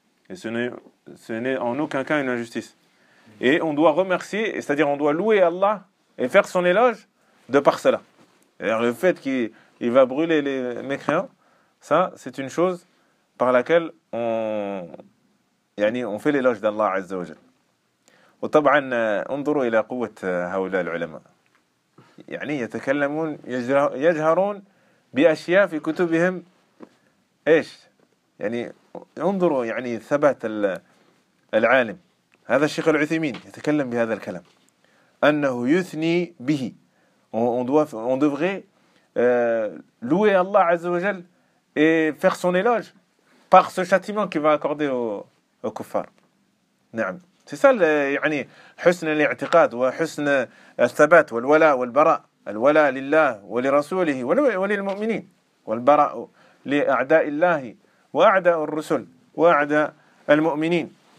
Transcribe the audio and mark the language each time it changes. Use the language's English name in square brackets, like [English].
[French] Et ce n'est en aucun cas une injustice. Et on doit remercier, c'est-à-dire on doit louer Allah et faire son éloge de par cela. Alors le fait qu'il va brûler les mécréants, ça c'est une chose par laquelle on fait l'éloge d'Allah Azza wa Jal. [Arabic] وطبعا انظروا الى قوه هؤلاء العلماء يعني يتكلمون يجهرون باشياء في كتبهم ايش يعني انظروا يعني ثبات العالم هذا الشيخ العثيمين يتكلم بهذا الكلام أنه يثني به [French] on devrait louer Allah عز وجل et faire son éloge par ce châtiment qu'il va accorder au kuffar. [Arabic] نعم [French] c'est ça [Arabic] يعني حسن الاعتقاد وحسن الثبات والولاء والبراء الولاء لله ولرسوله وللمؤمنين والبراء لأعداء الله وأعداء الرسل وأعداء المؤمنين